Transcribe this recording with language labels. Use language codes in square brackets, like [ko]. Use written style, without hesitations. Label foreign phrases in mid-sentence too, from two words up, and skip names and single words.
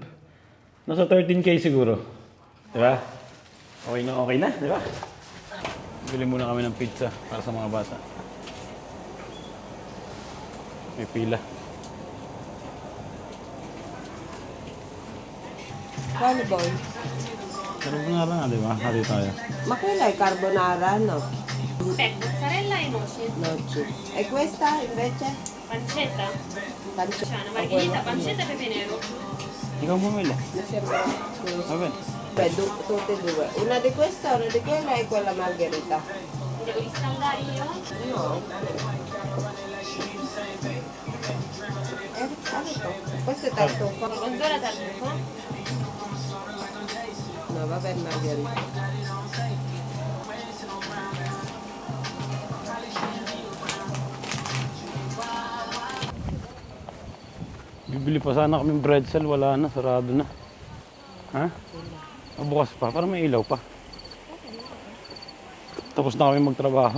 [tl] Nasa 13K siguro. Diba? Okay na, diba? Bili muna kami ng pizza para sa mga bata. May pila. Paano, boy? Carbonara nga, di ba? Hati tayo. Makilay carbonara, no? [it] Mozzarella e noce. Noce. E questa, invece? Pancetta. Pancetta. Margherita, pancetta e pepe nero. [tl] Ikaw bumili. [it] Mi sembra... Aben. Beh, tutte e due. Una di questa, una di quella e quella margherita. Devo riscaldare io? No. Ecco, questo è tartufo. Mezz'ora tartufo. No, vabbè, margherita. [tl] Bibili pa sana kaming pretzel, wala na, sarado na. Ha? Bukas pa, parang may ilaw pa. Tapos na kami magtrabaho.